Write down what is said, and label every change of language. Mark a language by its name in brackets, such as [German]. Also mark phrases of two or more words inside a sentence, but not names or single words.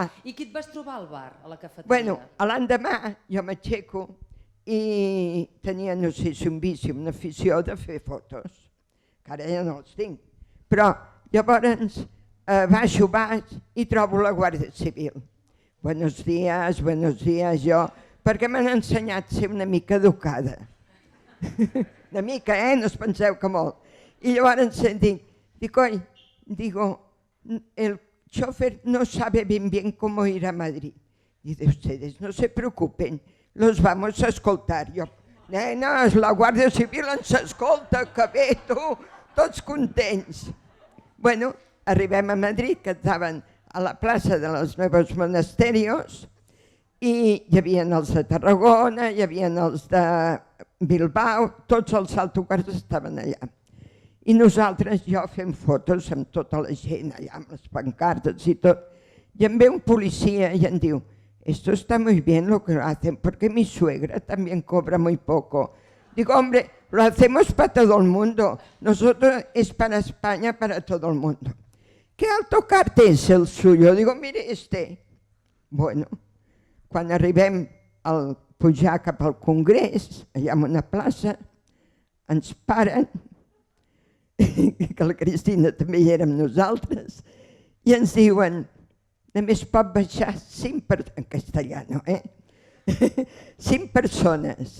[Catalan] I qui et vas trobar al bar, a la cafeteria? Bueno, l'endemà jo m'aixeco i tenia, no sé si un vici, una afició de fer fotos, que ara ja no els tinc. Però llavors baixo i trobo la Guàrdia Civil. [Spanish] Buenos días, [Catalan] jo, perquè m'han ensenyat a ser una mica educada. Una mica, no us penseu que molt. I llavors [Spanish] digo, el chofer no sabe bien cómo ir a Madrid. Dice, ustedes no se preocupen, los vamos a escoltar. [Catalan] Jo, nenes, la Guàrdia Civil ens escolta, que bé, tu, tots contents. Bueno, arribem a Madrid, que estaven a la plaça de los Nuevos Monasterios, i hi havia els de Tarragona, hi havia els de Bilbao, tots els autocars estaven allà. I nosaltres, jo fent fotos amb tota la gent allà, amb les pancartes i tot, i em ve un policia i em diu, [Spanish] esto está muy bien lo que hacen, porque mi suegra también cobra muy poco. Digo, hombre, lo hacemos para todo el mundo, nosotros es para España, para todo el mundo. ¿Qué autocar es el suyo? Digo, mire este. [Catalan] Bueno, quan arribem a pujar cap al Congrés, allà en una plaça, ens paren, que la Cristina també hi érem nosaltres, i ens diuen, només pot baixar 5 persones, [Spanish] en castellano, [Catalan] 5 persones.